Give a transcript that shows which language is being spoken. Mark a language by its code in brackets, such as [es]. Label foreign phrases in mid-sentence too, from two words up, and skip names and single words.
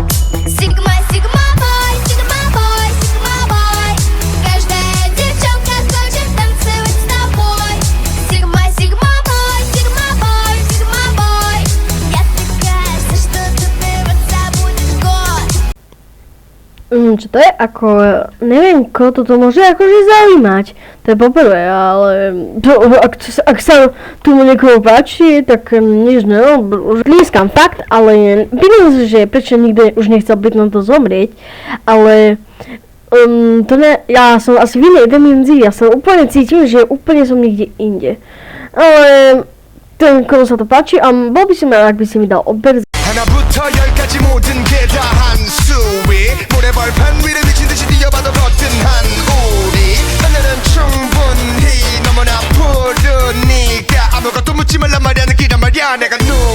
[ru] Сигма-бой. Каждая девчонка хочет танцевать с тобой. Сигма-бой. Я такая вся, что добиваться будешь gод. [sk] Čo to je ako, neviem, koho toto môže akože zaujímať, to je poprvé, ale to, ak sa tomu niekoho páči, tak nič, no, už lískam fakt, ale pýtam sa, že prečo nikto už nechcel byť na to zomrieť, ale to ne, ja som asi v inej dimenzii, ja sa úplne cítim, že úplne som niekde inde, ale ten, komu sa to páči, a bol by som rád, ak by si mi dal odber. [ko] 하나부터 열까지 모든 게 다 한 수위 모래벌판 위를 미친듯이 뛰어봐도 버튼한 우리 하늘은 충분히 너무나 푸르니까 아무것도 묻지 말란 말이야 느끼란 말이야 내가